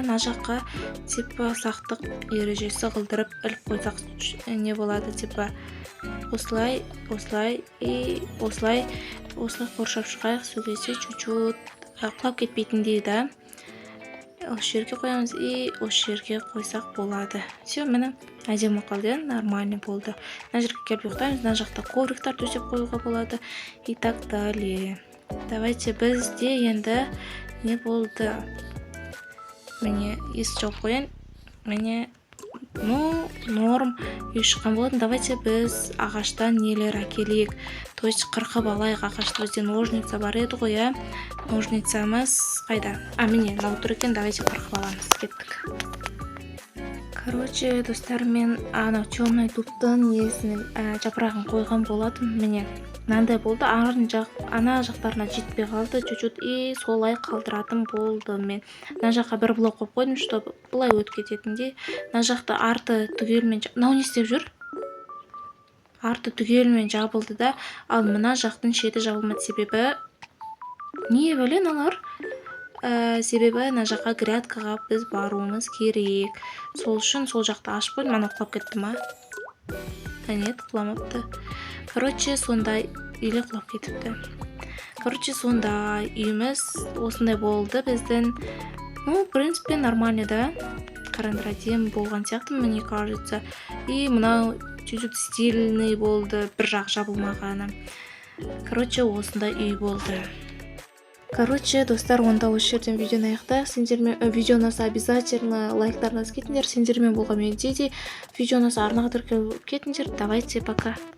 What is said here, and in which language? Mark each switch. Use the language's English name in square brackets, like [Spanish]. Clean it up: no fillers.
[Kazakh] Мына жаққа [Russian] типа [Kazakh] сақтық ережесі қылдырып іліп қойсақ не болады, типа осылай и осылай қоршап шығайық, сөйлесе [Russian] чуть-чуть [Kazakh] құлап кетпейтіндей да. Осы жерге қоямыз и осы жерге қойсақ болады. [Russian] Все, [Kazakh] міне әдемі қалды, [Russian] нормальный [Kazakh] болды. Мына жерге келіп ұйықтаймыз, мына жақта ковриктар төсеп қоюға болады [Russian] и так далее. Давайте [Kazakh] бізде енді не болды? Міне есік жауып қояйын. Міне норм үй шыққан болатын. [Russian] Давайте [Kazakh] біз ағаштан нелер әкелейік. [Russian] То есть [Kazakh] қырқып алайық ағашты. Бізде ножница бар еді ғой, иә. Ножницамыз қайда? Міне мынау тұр екен. [Russian] Давайте [Kazakh] қырқып аламыз. Кеттік. [Russian] Короче, [Kazakh] достар, мен анау [Russian] темный [Kazakh] дубтың несін жапырағын қойған болатын. Міне мынандай болды. Ана жақтарына жетпей қалды [Russian] чуть-чуть, [Kazakh] и солай қалдыратын болды. Мен мына жаққа бір блок қойып қойдым, [Russian] чтобы [Kazakh] былай өтіп кететіндей. Мына жақта арты түгелмен мынау не істеп жүр? Арты түгелмен жабылды да, ал мына жақтың шеті жабылмады. Себебі не білен алар? Себебі мына жаққа грядкаға біз баруымыз керек. Сол үшін сол жақты ашып қойдым. Ана құлап кетті ма? [Russian] Нет, [Kazakh] құламапты. [Russian] Короче, [Kazakh] сондай үйлі құлап кетіпті. Короче, сондай үйіміз осындай болды біздің. [Russian] В принципе, нормально, да? [Kazakh] Қараңдар, әдемі болған сияқты, [Russian] мне кажется. [Kazakh] И мынау [Russian] чуть-чуть стильный [Kazakh] болды, бір жақ жабылмағаны. [Russian] Короче, [Kazakh] осындай үй болды. Короче, достар, онда осы жерден видеоны аяқтайық. Сендермен видео ұнаса [Russian] обязательно [Kazakh] лайктарыңыз кетіңдер. Сендермен болған менде де видео ұнаса арнаға тіркеліп кетіңдер. [Russian] Давайте, пока.